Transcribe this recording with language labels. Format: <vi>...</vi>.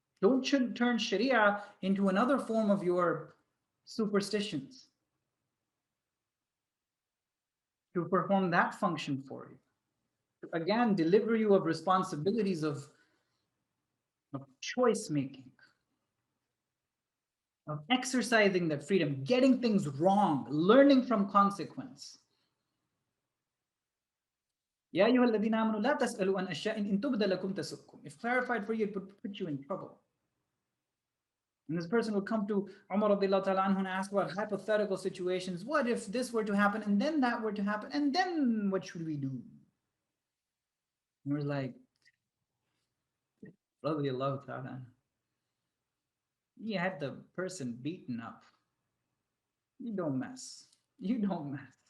<en>Don't turn Sharia into another form of your superstitions to perform that function for you. To again deliver you of responsibilities of choice making, of exercising that freedom, getting things wrong, learning from consequence.</en> <ar>يا أيها الذين آمنوا لا تسألوا عن أشياء إن تبد لكم تسؤكم.</ar> <en>If clarified for you, it would put you in trouble. And this person would come to Umar radiallahu ta'ala anhu and ask about hypothetical situations. What if this were to happen and then that were to happen? And then what should we do? And we're like, radiallahu ta'ala, he had the person beaten up. You don't mess. You don't mess.</en>